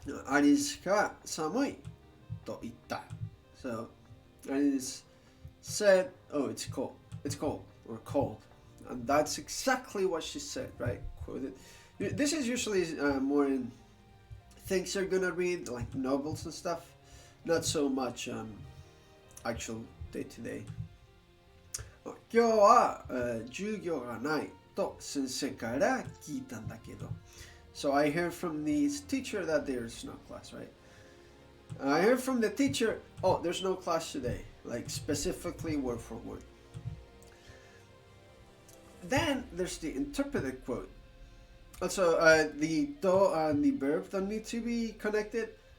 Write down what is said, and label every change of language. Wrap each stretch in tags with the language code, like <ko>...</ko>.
<ja>Arisu ga samui to itta.</ja> <en>So, and it is said, oh, it's cold, or cold. And that's exactly what she said, right? Quoted. This is usually more in things you're gonna read, like novels and stuff. Not so much actual day-to-day.</en> <ja>今日は授業がないと先生から聞いたんだけど.</ja> <en>So I heard from the teacher that there's no class, right? I heard from the teacher, oh, there's no class today, like specifically word for word. Then there's the interpreted quote. Also, the to and the verb don't need to be connected.</en>